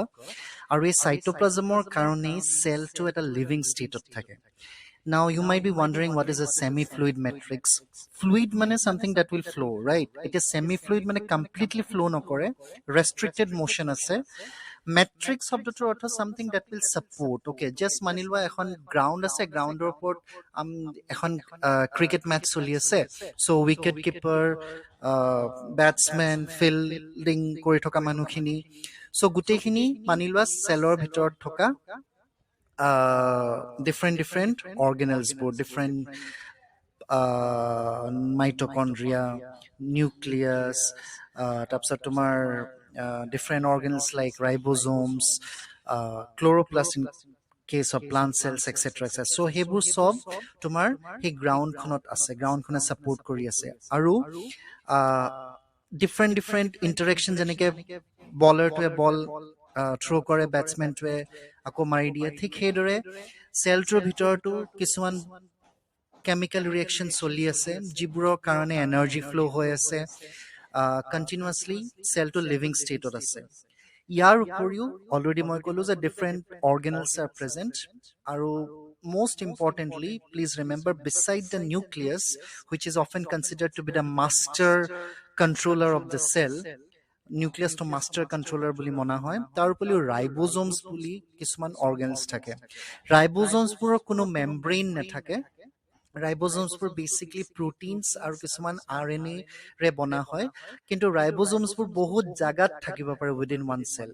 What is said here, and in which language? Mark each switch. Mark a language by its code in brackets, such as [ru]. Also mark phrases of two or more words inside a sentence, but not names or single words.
[as] আৰু এই cytoplasmৰ কাৰণেই চেলটো এটা লিভিং ষ্টেটত থাকে. [en] Now you might be wondering what is a semi-fluid matrix. Fluid মানে something that will flow, right? It is semi-fluid মানে completely flow নকৰে, restricted motion আছে. Matrix [as] শব্দটোৰ অৰ্থ [en] something that will support. [as] Okay, just মানি লোৱা এখন গ্ৰাউণ্ড আছে, গ্ৰাউণ্ডৰ ওপৰত এখন ক্ৰিকেট মেচ চলি আছে. [en] So wicket keeper, batsman, fielding [as] কৰি থকা মানুহখিনি, so গোটেইখিনি মানি লোৱা চেলৰ ভিতৰত থকা [en] different organelles, different mitochondria, nucleus, [as] তাৰপিছত তোমাৰ [en] different organelles like ribosomes, chloroplasts in case of plant cells, etc. [as] So সেইবোৰ সব তোমাৰ সেই গ্ৰাউণ্ডখনত আছে, গ্ৰাউণ্ডখনে ছাপোৰ্ট কৰি আছে. [en] আৰু different interaction, [as] যেনেকে বলাৰটোৱে বল থ্ৰো কৰে, বেটছমেনটোৱে আকৌ মাৰি দিয়ে, ঠিক সেইদৰে চেলটোৰ ভিতৰতো কিছুমান [en] chemical reaction [as] চলি আছে যিবোৰৰ কাৰণে [en] energy flow' [as] হৈ আছে কণ্টিনিউৱাছলি, চেলটো লিভিং ষ্টেটত আছে. ইয়াৰ উপৰিও অলৰেডি মই ক'লো যে [en] different organelles are present. আৰু most importantly, please remember, beside the nucleus, which is often considered to be the master controller of the cell, [as] নিউক্লিয়াছ টো [en] master controller [as] বুলি মনা হয়, তাৰ উপৰিও ৰাইবোজোমছ বুলি কিছুমান অৰ্গেনছ থাকে. ৰাইবোজোমছবোৰৰ কোনো মেমব্ৰেইন নাথাকে. ৰাইবোজোমছবোৰ [en] basically proteins [as] আৰু কিছুমান RNA ৰে বনা হয়, কিন্তু ৰাইবোজোমছবোৰ বহুত জাগাত থাকিব পাৰে [en] within one cell.